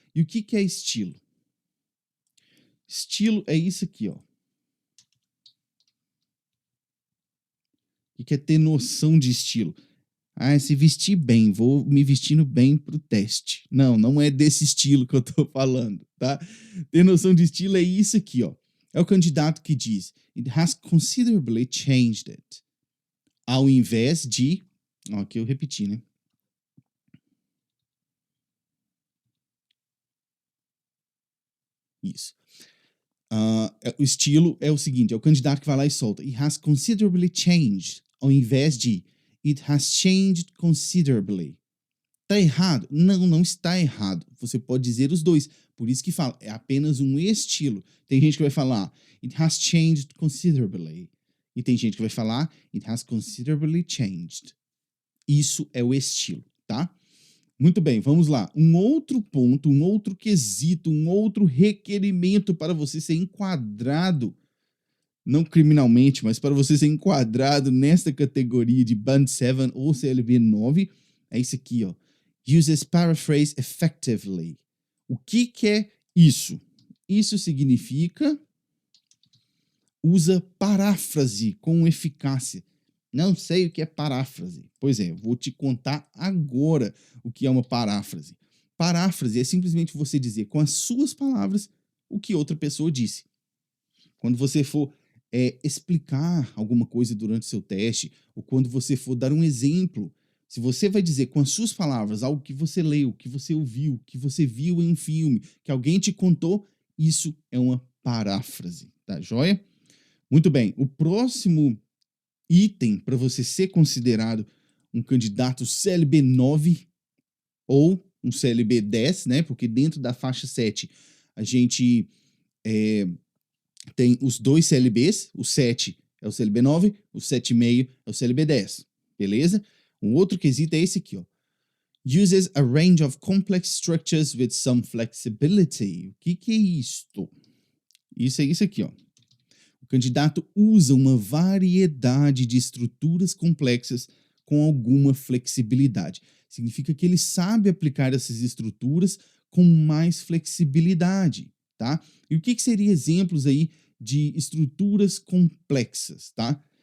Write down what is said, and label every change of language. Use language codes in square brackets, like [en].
[pt] E o que é estilo? Estilo é isso aqui, ó. O que é ter noção de estilo? Ah, se vestir bem, vou me vestindo bem pro teste. Não é desse estilo que eu tô falando, tá? Ter noção de estilo é isso aqui, ó. [en] É o candidato que diz, it has considerably changed it. [pt] Ao invés de, ó, aqui eu repeti, né? Isso. O estilo é o seguinte, é o candidato que vai lá e solta, [en] it has considerably changed, [pt] ao invés de, [en] it has changed considerably. [pt] Tá errado? Não está errado. Você pode dizer os dois. Por isso que fala, é apenas um estilo. Tem gente que vai falar, [en] it has changed considerably. [pt] E tem gente que vai falar, [en] it has considerably changed. [pt] Isso é o estilo, tá? Muito bem, vamos lá. Um outro ponto, um outro quesito, um outro requerimento para você ser enquadrado, não criminalmente, mas para você ser enquadrado nesta categoria de Band 7 ou CLB 9, é isso aqui, ó. [en] Uses paraphrase effectively. [pt] O que é isso? Isso significa usa paráfrase com eficácia. Não sei o que é paráfrase. Pois é, vou te contar agora o que é uma paráfrase. Paráfrase é simplesmente você dizer com as suas palavras o que outra pessoa disse. Quando você for explicar alguma coisa durante o seu teste, ou quando você for dar um exemplo, se você vai dizer com as suas palavras algo que você leu, que você ouviu, que você viu em um filme, que alguém te contou, isso é uma paráfrase, tá joia? Muito bem, o próximo item para você ser considerado um candidato CLB 9 ou um CLB 10, né? Porque dentro da faixa 7 a gente tem os dois CLBs, o 7 é o CLB 9, o 7,5 é o CLB 10, beleza? Um outro quesito é esse aqui, ó. [en] Uses a range of complex structures with some flexibility. [pt] O que é isto? Isso é isso aqui, ó. O candidato usa uma variedade de estruturas complexas com alguma flexibilidade. Significa que ele sabe aplicar essas estruturas com mais flexibilidade, tá? E o que seriam exemplos aí de estruturas complexas, tá?